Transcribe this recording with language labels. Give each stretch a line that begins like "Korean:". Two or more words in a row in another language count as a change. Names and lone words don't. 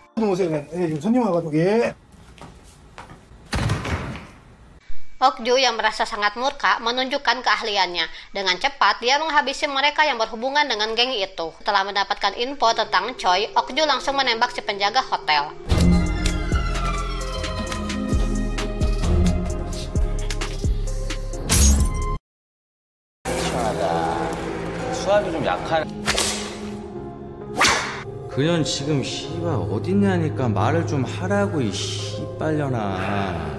Indonesian: Okju yang merasa sangat murka menunjukkan keahliannya. Dengan cepat, dia menghabisi mereka yang berhubungan dengan geng itu. Setelah mendapatkan info tentang Choi, Okju langsung menembak si penjaga hotel.
Korean: 수압이 좀 약한. 그년 지금 씨발 어딨냐니까 말을 좀 하라고 이 씨발려나.